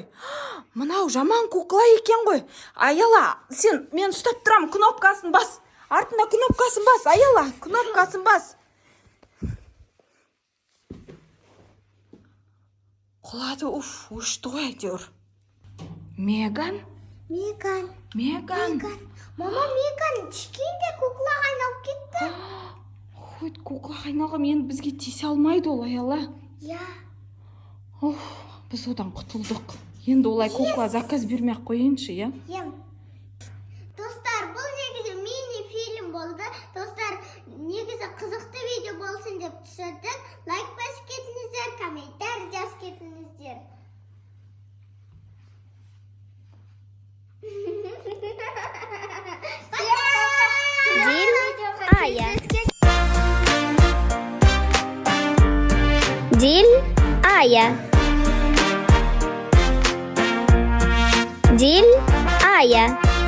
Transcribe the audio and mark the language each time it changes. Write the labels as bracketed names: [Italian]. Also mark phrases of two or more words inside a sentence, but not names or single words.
[Kazakh] Мынау жаман кукла екен ғой. Аяла, сен мен ұстап тұрам, кнопкасын бас. Артына кнопкасын бас, Аяла, кнопкасын бас. Құлады, өшті ғой әйтеуір. Меган? Меган. Меган. Мама, Меган кішкентай куклаға айналып кетті. Ой, куклаға айналған, енді бізге тисе алмайды ол, Аяла. Я. Біз одан құтылдық. Енді олай кукла заказ бермей-ақ қойыншы, я? Ем. Достар, бұл негізі мини-фильм болды. Достар, негізі қызықты видео болсын деп түсірдік. Лайк басып кетіңіздер, комментарий жазып кетіңіздер. Дил Ая. Дил Ая. Дил Ая.